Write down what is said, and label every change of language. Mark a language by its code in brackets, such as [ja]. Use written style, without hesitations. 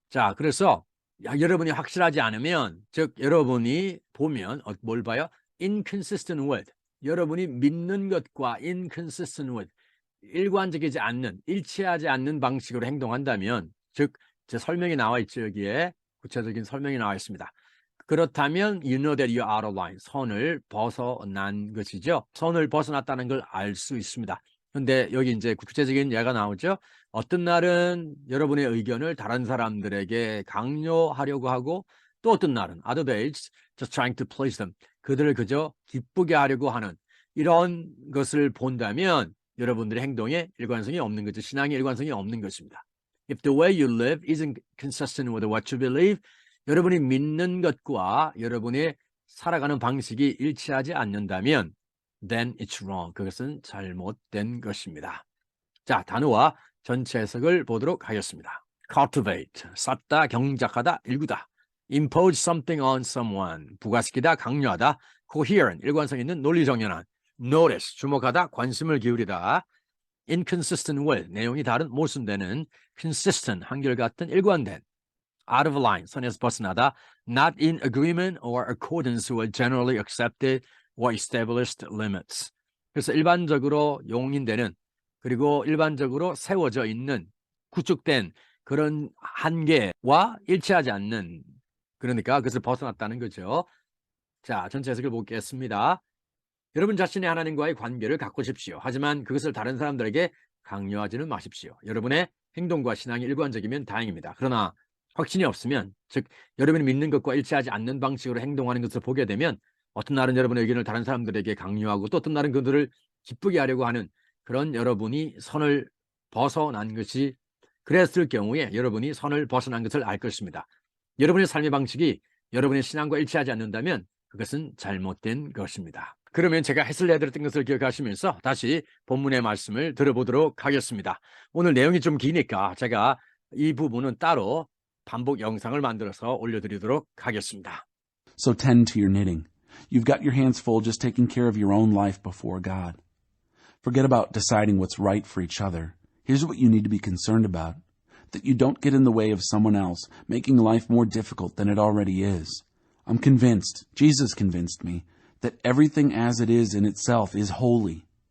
[ko] 자, 그래서 여러분이 확실하지 않으면, 즉 여러분이 보면 뭘 봐요? inconsistent with, 여러분이 믿는 것과 inconsistent with, 일관적이지 않는, 일치하지 않는 방식으로 행동한다면, 즉 제 설명이 나와 있죠. 여기에 구체적인 설명이 나와 있습니다. 그렇다면 [en] you know that you're out of line, [ko] 선을 벗어난 것이죠. 선을 벗어났다는 걸 알 수 있습니다. 근데 여기 이제 구체적인 예가 나오죠. 어떤 날은 여러분의 의견을 다른 사람들에게 강요하려고 하고, 또 어떤 날은 [en] other days just trying to please them, [ko] 그들을 그저 기쁘게 하려고 하는 이런 것을 본다면 여러분들의 행동에 일관성이 없는 거죠. 신앙에 일관성이 없는 것입니다. [en] If the way you live isn't consistent with what you believe, [ko] 여러분이 믿는 것과 여러분의 살아가는 방식이 일치하지 않는다면 [en] then it's wrong. [ko] 그것은 잘못된 것입니다. 자, 단어와 전체 해석을 보도록 하겠습니다. cultivate, 쌓다, 경작하다, 일구다. [en] impose something on someone, [ko] 부과시키다, 강요하다. coherent, 일관성 있는, 논리정연한. notice, 주목하다, 관심을 기울이다. inconsistent with, 내용이 다른, 모순되는. consistent, 한결같은, 일관된. [en] out of line, [ko] 선에서 벗어나다. [en] not in agreement or accordance with generally accepted or established limits. [ko] 그래서 일반적으로 용인되는, 그리고 일반적으로 세워져 있는, 구축된 그런 한계와 일치하지 않는, 그러니까 그것을 벗어났다는 거죠. 자, 전체 해석을 보겠습니다. 여러분 자신의 하나님과의 관계를 가꾸십시오. 하지만 그것을 다른 사람들에게 강요하지는 마십시오. 여러분의 행동과 신앙이 일관적이면 다행입니다. 그러나 확신이 없으면, 즉 여러분이 믿는 것과 일치하지 않는 방식으로 행동하는 것을 보게 되면, 어떤 날은 여러분의 의견을 다른 사람들에게 강요하고, 또 어떤 날은 그들을 기쁘게 하려고 하는 그런 여러분이 선을 벗어난 것이, 그랬을 경우에 여러분이 선을 벗어난 것을 알 것입니다. 여러분의 삶의 방식이 여러분의 신앙과 일치하지 않는다면 그것은 잘못된 것입니다. 그러면 제가 해설을 해드렸던 것을 기억하시면서 다시 본문의 말씀을 들어보도록 하겠습니다. 오늘 내용이 좀 기니까 제가 이 부분은 따로 반복 영상을 만들어서 올려드리도록 하겠습니다. [en] So tend to your knitting. You've got your hands full just taking care of your own life before God. Forget about deciding what's right for each other. Here's what you need to be concerned about: that you don't get in the way of someone else, making life more difficult than it already is. I'm convinced, Jesus convinced me, that everything as it is in itself is holy.